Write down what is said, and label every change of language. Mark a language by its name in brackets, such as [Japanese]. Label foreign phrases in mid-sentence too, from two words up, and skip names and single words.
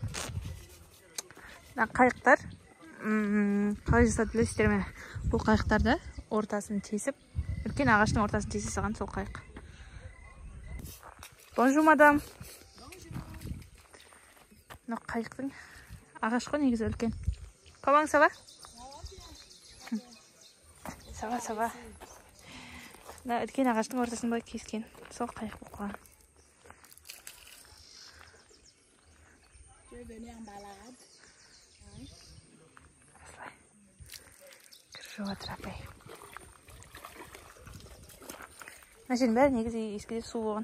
[Kazakh] Қайықтар қалай жасады білесіздер ме? Бұл қайықтарды ортасын тесіп, үлкен ағаштың ортасын тесе салған сол қайық. [French] Bonjour, madame. [Kazakh] Мына қайықтың ағаш қой негізі үлкен. [French] Comment ça va? Ça va. [Kazakh] Үлкен ағаштың ортасын былай кескен. Сол қайық болып қалған. Кіріп жатыр апай. Мына жердің бәрі негізі ескіде су болған.